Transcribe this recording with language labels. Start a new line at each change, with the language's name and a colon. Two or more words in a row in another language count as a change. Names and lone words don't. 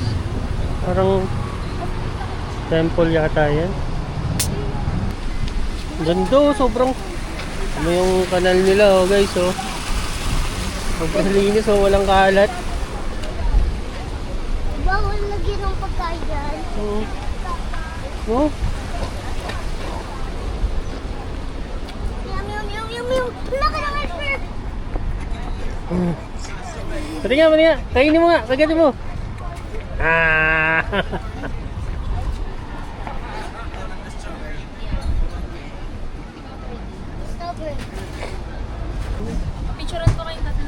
Filipino: Parang temple yata yan. Ganda, oh, sobrang ano yung kanal nila, oh guys, oh. Sobrang linis, oh, walang kalat. Bawal lagyan ng pagkain dyan. Oh. Meow, meow, meow, meow, meow. Laki ng iceberg. Pati nga. Kainin mo nga. Kagatin mo. Ah. Picturean ko kayong tatlo.